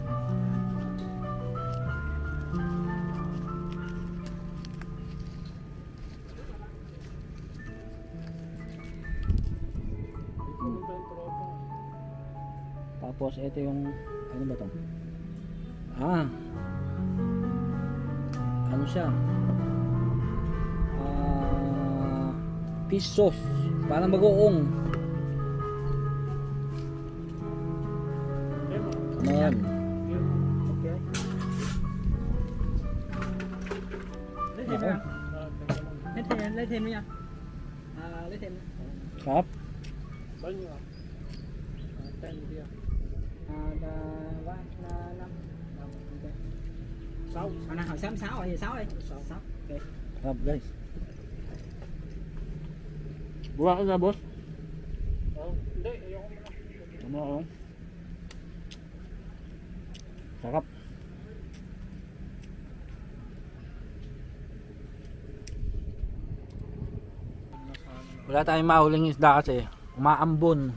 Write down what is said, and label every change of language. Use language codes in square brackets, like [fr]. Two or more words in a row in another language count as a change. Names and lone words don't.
[tl] Tapos ito yung ano ba to? Ano siya? [en] Fish sauce. [tl] Parang bagoong. Ayan. [vi] Lấy thêm nữa nha. Lấy thêm. [tl] Sarap. [vi] Bao nhiêu ạ? Tên gì ạ? Sáu. Hồi nào hồi sớm 6 rồi, 6 đi. 6. Ok. [tl] Sarap guys. Buka ka na boss? Hindi, ayoko mo na. Ano ako? Sarap. Wala tayong mahuling isda kasi umaambon.